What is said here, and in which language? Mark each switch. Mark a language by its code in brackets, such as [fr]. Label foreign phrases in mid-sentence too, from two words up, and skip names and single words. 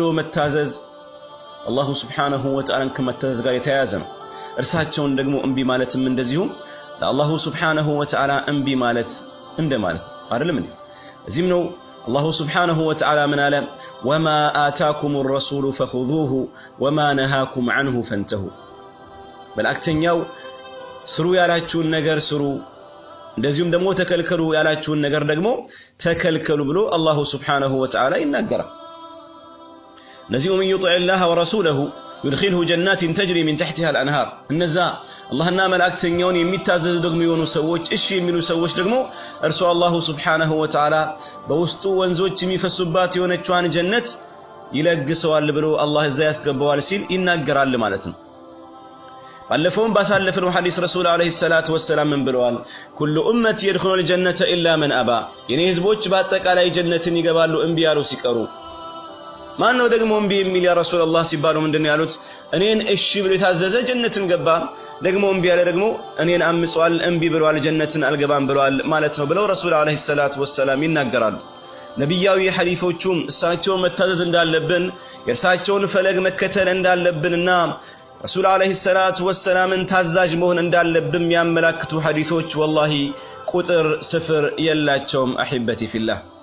[am] መታዘዝ [ar] الله سبحانه وتعالى [am] ከመታዘዝ ጋር የተያያዘ ነው እርሳቸውን ደግሞ እንቢ ማለትም እንደዚሁም ለአላሁ ሱብሓነሁ ወተዓላ እንቢ ማለት እንደማለት አይደለም እንዴ እዚህም ነው [ar] الله سبحانه وتعالى [am] ምን አለ [ar] وما آتاكم الرسول فخذوه وما نهاكم عنه فانتهوا [am] መልእክተኛው ስሩ ያላችሁን ነገር ስሩ እንደዚሁም ደግሞ ተከልከሉ ያላችሁን ነገር ደግሞ ተከልከሉ ብሎ [ar] الله سبحانه وتعالى [am] ይናገራል ነዚሁ [ar] من يطع الله ورسوله يدخله جنات تجري من تحتها الانهار [am] እነዛ አላህና መልእክተኛውን የሚታዘዙ ደግሞ የሆኑ ሰዎች እሺ የሚሉ ሰዎች ደግሞ እርሱ [ar] الله سبحانه وتعالى [am] በውስጡ ወንዞች የሚፈሱባት የሆነችዋን ጀነት ይለግሰዋል ብሎ አላህ እዛ ያስገባዋል ሲል ይናገራል ማለት ነው ባለፈውም ባሳለፈው ሐዲስ ረሱል [ar] عليه الصلاة والسلام [am] ምን ብለዋል [ar] كل أمتي يدخلون الجنة الا من ابى [am] የኔ ህዝቦች በአጠቃላይ ጀነትን ይገባሉ እንቢ ያሉ ሲቀሩ ማን ነው ደግሞ እንቢ የሚል [ar] يا رسول الله [am] ሲባሉ ምንድነው ያሉት እኔን እሺ ብሎ የታዘዘ ጀነትን ገባ ደግሞ እንቢ ያለ ደግሞ እኔን አምጿል እንቢ ብሏል ጀነትን አልገባም ብሏል ማለት ነው ብለው ረሱል [ar] عليه الصلاة والسلام [am] ይናገራሉ ነብያዊ ሐዲሶቹም እሳቸው መታዘዝ እንዳለብን የእርሳቸውን ፈለግ መከተል እንዳለብንና ረሱል [ar] عليه الصلاة والسلام [am] ታዛዥ መሆን እንዳለብን የሚያመላክቱ ሐዲሶች والله ቁጥር ስፍር የላቸውም [ar] أحبتي في الله